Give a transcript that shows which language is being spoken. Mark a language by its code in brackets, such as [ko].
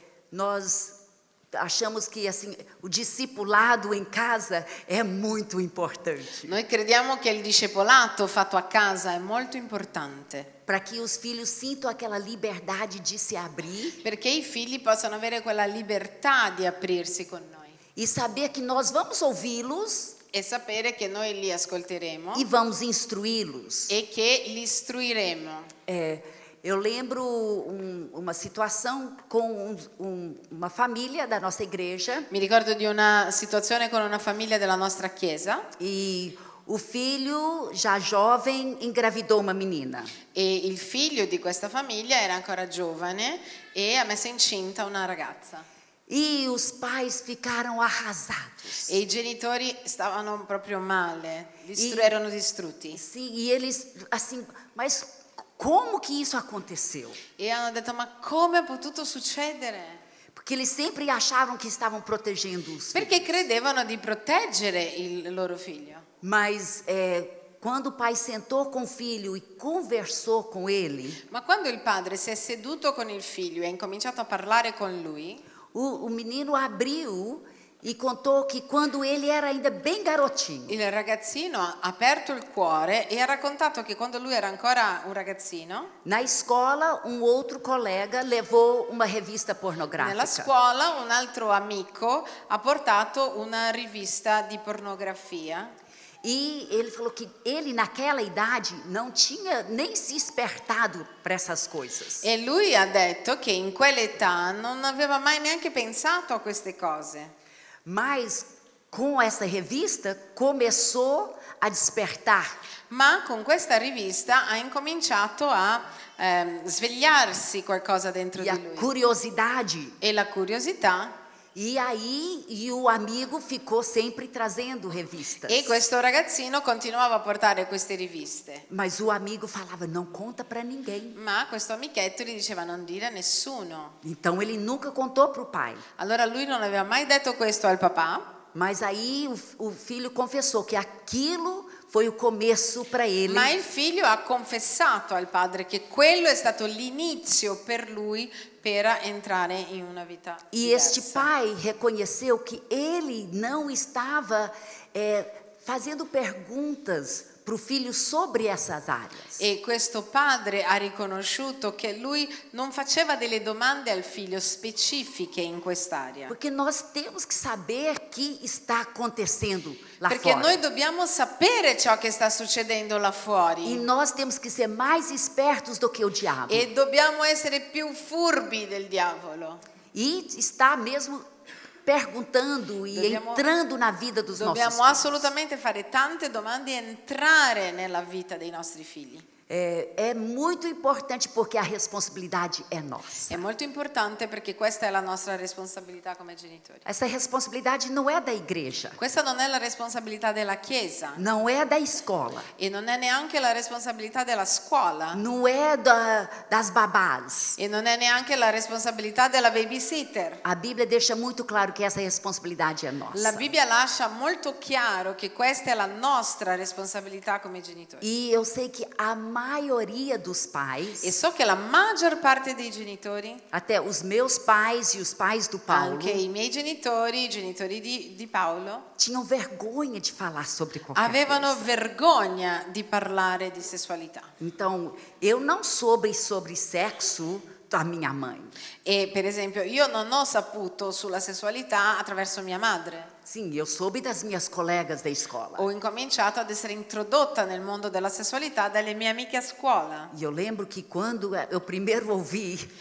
[pt] Nós achamos que assim, o discipulado em casa é muito importante. [it] Noi crediamo che il discepolato fatto a casa è molto importante. [pt] Para que os filhos sintam aquela liberdade de se abrir. [it] Perché i figli possano avere quella libertà di aprirsi con noi. [pt] E saber que nós vamos ouvi-los. [it] E sapere che noi li ascolteremo. [pt] E vamos instruí-los. [it] E che li istruiremo. [pt] Eu lembro uma situação com uma família da nossa igreja. [it] Mi ricordo di una situazione con una famiglia della nostra chiesa. [pt] E o filho, já jovem, engravidou uma menina. [it] E il figlio di questa famiglia era ancora giovane e ha messo incinta una ragazza. [pt] E os pais ficaram arrasados. [it] E i genitori stavano proprio male, erano distrutti. [pt] Sim, e eles assim, mas como que isso aconteceu? [it] E hanno detto, ma come è potuto succedere? [pt] Porque eles sempre achavam que estavam protegendo os filhos. [it] Perché credevano di proteggere il loro figlio. [pt] Mas quando o pai sentou com o filho e conversou com ele, [it] Ma quando il padre si è seduto con il figlio e ha incominciato a parlare con lui, [pt] o menino abriu e contou que quando ele era ainda bem garotinho, [it] Il ragazzino ha aperto il cuore e ha raccontato che quando lui era ancora un ragazzino, [pt] na escola um outro colega levou uma revista [it] nella [pt] pornográfica. [it] scuola un altro amico ha portato una rivista di pornografia. [pt] E ele falou que ele naquela idade não tinha nem se espertado para essas coisas. [it] E lui ha detto che in quell'età non aveva mai neanche pensato a queste cose. [pt] Mas com essa revista começou a despertar. [it] Ma con questa rivista ha incominciato a svegliarsi qualcosa dentro [pt] E a [it] di lui. [pt] curiosidade. [it] E la curiosità. [pt] E aí, o amigo ficou sempre trazendo revistas. [it] E questo ragazzino continuava a portare queste riviste. [pt] Mas o amigo falava, não conta para ninguém. [it] Ma questo amichetto gli diceva non dire a nessuno. [pt] Então ele nunca contou para o pai. [it] Allora lui non aveva mai detto questo al papà. [pt] Mas aí o filho confessou que aquilo foi o começo para ele. [it] Ma il figlio ha confessato al padre che quello è stato l'inizio per lui per entrare in una vita [pt] E este [it] diversa. [pt] pai reconheceu que ele não estava fazendo perguntas para o filho sobre essas áreas. [it] E questo padre ha riconosciuto che lui non faceva delle domande al figlio specifiche in quest'area. [pt] Porque nós temos que saber que está acontecendo lá [it] Perché [pt] fora. [it] noi dobbiamo sapere ciò che sta succedendo là [pt] E [it] fuori. [pt] nós temos que ser mais espertos do que o diabo. [it] E dobbiamo essere più furbi del diavolo. [pt] E está mesmo perguntando e [it] Dobbiamo- [pt] entrando na vida dos nossos [it] Dobbiamo [pt] filhos. [it] assolutamente fare tante domande e entrare nella vita dei nostri figli. [pt] É muito importante porque a responsabilidade é nossa. [it] È molto importante perché questa è la nostra responsabilità come genitori. [pt] Essa responsabilidade não é da igreja, [it] Questa non è la responsabilità della Chiesa [pt] não é da escola, [it] e non è neanche la responsabilità della scuola [pt] não é das babás. [it] e non è neanche la responsabilità della babysitter. [pt] A Bíblia deixa muito claro que essa responsabilidade é nossa. [it] La Bibbia lascia molto chiaro che questa è la nostra responsabilità come genitori. [pt] E eu sei que a maioria dos [it] E [pt] pais, [it] so che la maggior parte dei genitori, [pt] até os meus pais e os pais do Paulo, [it] anche i miei genitori, i genitori di Paolo, [pt] tinham vergonha de falar sobre qualquer [it] avevano [pt] coisa. [it] vergogna di parlare di sessualità. [pt] Então, eu não soube sobre sexo da minha mãe. [it] E per esempio io non ho saputo sulla sessualità attraverso mia madre. [pt] Sim, eu soube das minhas colegas da escola. [it] Ho incominciato ad essere introdotta nel mondo della sessualità dalle mie amiche a scuola. [pt] E eu lembro que quando eu primeiro ouvi,